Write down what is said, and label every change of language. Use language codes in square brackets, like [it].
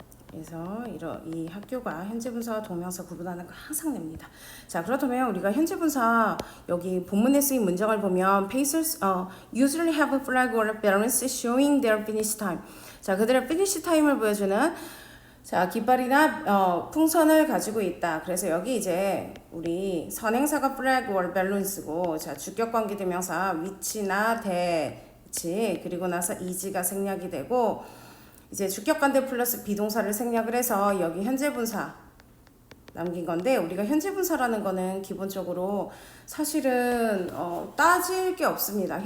[ko] 그래서 이 학교가 현재 분사와 동명사 구분하는 거 항상 냅니다. 자, 그렇다면 우리가 현재 분사 여기 본문에 쓰인 문장을 보면 [en] pacers usually have a flag or a balance showing their finish time. [ko] 자, 그들의 finish time을 보여주는 자, 깃발이나 풍선을 가지고 있다. 그래서 여기 이제 우리 선행사가 flag or balance고 자, 주격 관계 대명사 which나 which 그리고 나서 is가 생략이 되고 이제 주격관대 플러스 비동사를 생략을 해서 여기 현재 분사 남긴 건데 우리가 현재 분사라는 거는 기본적으로 사실은 따질 게 없습니다.